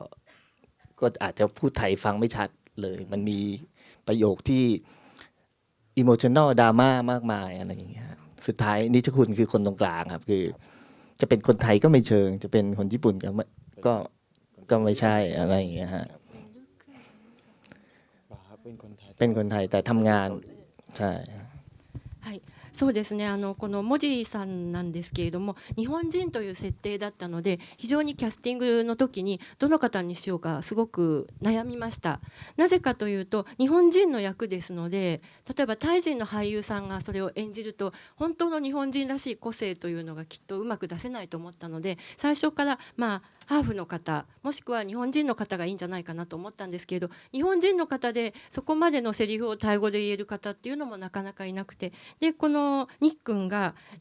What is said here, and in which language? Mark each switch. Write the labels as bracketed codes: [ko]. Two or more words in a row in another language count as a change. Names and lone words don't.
[th] ก็อาจจะพูดไทยฟังไม่ชัดเลยมันมีประโยคที่อิโมชัน a ลดราม่ามากมายอะไรอย่างเงี้ยฮะสุดท้ายนิชคุณคือคนตรงกลางครับคือจะเป็นคนไทยก็ไม่เชิง จะเป็นคนญี่ปุ่นก็ก็ไม่ใช่อะไรอย่างเงี้ยฮะเป็นคนไทยแต่ทำงานใช่ [ja] はい、そうですね。この文字さんなんですけれども、日本人という設定だったので、非常にキャスティングの時にどの方にしようかすごく悩みました。なぜかというと、日本人の役ですので、例えばタイ人の俳優さんがそれを演じると、本当の日本人らしい個性というのがきっとうまく出せないと思ったので、最初からハーフの方もしくは日本人の方がいいんじゃないかなと思ったんですけれど、日本人の方でそこまでのセリフをタイ語で言える方っていうのもなかなかいなくて、でこのニックンが、